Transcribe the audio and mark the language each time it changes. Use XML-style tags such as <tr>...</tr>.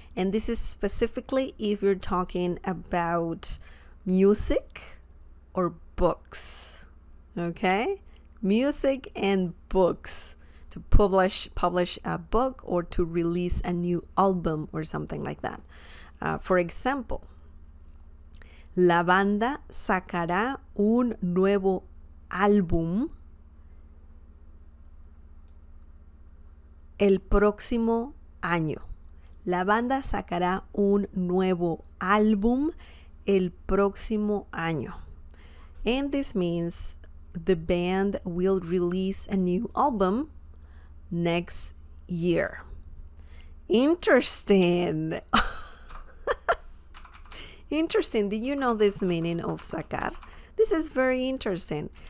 <en>And this is specifically if you're talking about music or books. Okay? Music and books. To publish a book or to release a new album or something like that.</en> <es>For example, la banda sacará un nuevo álbum el próximo año. La banda sacará un nuevo álbum el próximo año.</es> <en>And this means the band will release a new album next year. Interesting. Interesting. Did you know this meaning of sacar? This is very interesting.</en>